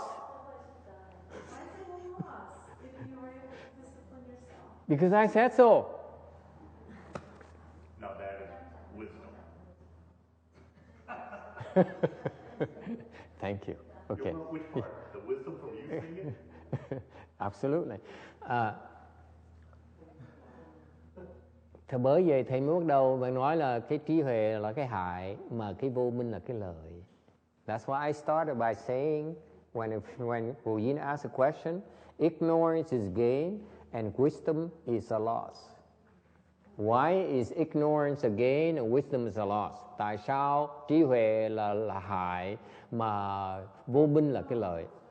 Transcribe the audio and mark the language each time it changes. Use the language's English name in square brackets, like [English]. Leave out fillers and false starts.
[English] Why is it a loss if you were able to discipline yourself? Because I said so. No, that is wisdom. Thank you. Okay. Which part? The wisdom from you saying it? Absolutely. [Vietnamese] Thì bởi vậy thầy mới bắt đầu bạn nói là cái trí huệ là cái hại mà cái vô minh là cái lợi. [English] That's why I started by saying when Yin asked a question, ignorance is gain and wisdom is a loss. Why is ignorance a gain and wisdom is a loss? [Vietnamese] Tại sao trí huệ là hại mà vô minh là cái lợi?